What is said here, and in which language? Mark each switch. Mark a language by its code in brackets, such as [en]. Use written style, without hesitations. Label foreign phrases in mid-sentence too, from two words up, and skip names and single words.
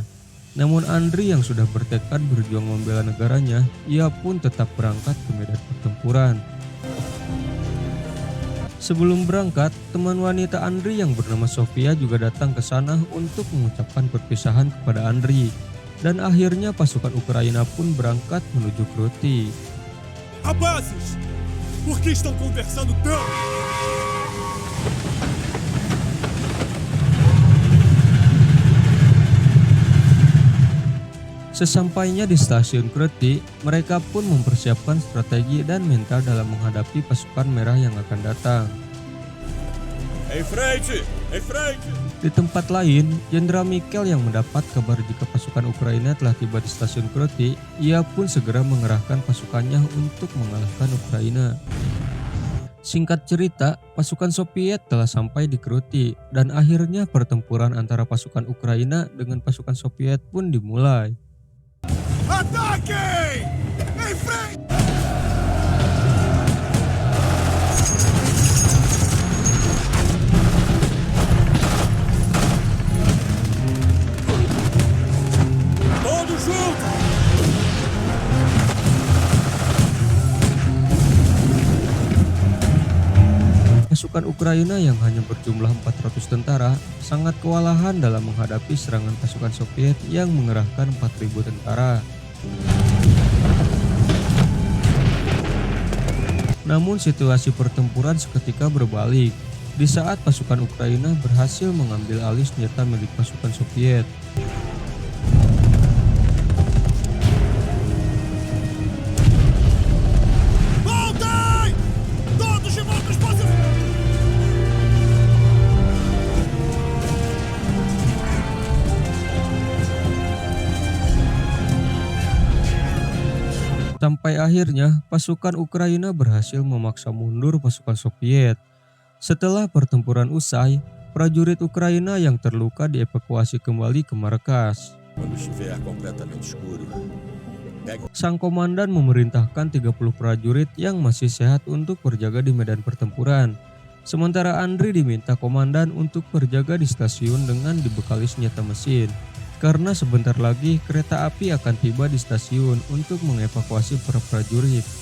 [id] Namun Andriy yang sudah bertekad berjuang membela negaranya, ia pun tetap berangkat ke medan pertempuran. Sebelum berangkat, teman wanita Andriy yang bernama Sofia juga datang ke sana untuk mengucapkan perpisahan kepada Andriy. Dan akhirnya pasukan Ukraina pun berangkat menuju Krutty. [pt] Rapazes, por que estão conversando tanto? [id] Sesampainya di stasiun Krutty, mereka pun mempersiapkan strategi dan mental dalam menghadapi pasukan merah yang akan datang. [pt] Em frente! Em frente! [id] Di tempat lain, Jenderal Mikhail yang mendapat kabar jika pasukan Ukraina telah tiba di stasiun Krutty, ia pun segera mengerahkan pasukannya untuk mengalahkan Ukraina. Singkat cerita, pasukan Soviet telah sampai di Krutty dan akhirnya pertempuran antara pasukan Ukraina dengan pasukan Soviet pun dimulai. [pt] Ataquem! Em frente! Todos juntos! [id] Pasukan Ukraina yang hanya berjumlah 400 tentara sangat kewalahan dalam menghadapi serangan pasukan Soviet yang mengerahkan 4.000 tentara. Namun situasi pertempuran seketika berbalik di saat pasukan Ukraina berhasil mengambil alih senjata milik pasukan Soviet. [pt] Voltem! Todos de volta aos posições! [id] Sampai akhirnya pasukan Ukraina berhasil memaksa mundur pasukan Soviet. Setelah pertempuran usai, prajurit Ukraina yang terluka dievakuasi kembali ke markas. [pt] Quando estiver completamente escuro, [id] Sang komandan memerintahkan 30 prajurit yang masih sehat untuk berjaga di medan pertempuran. Sementara Andriy diminta komandan untuk berjaga di stasiun dengan dibekali senjata mesin. Karena sebentar lagi kereta api akan tiba di stasiun untuk mengevakuasi para prajurit.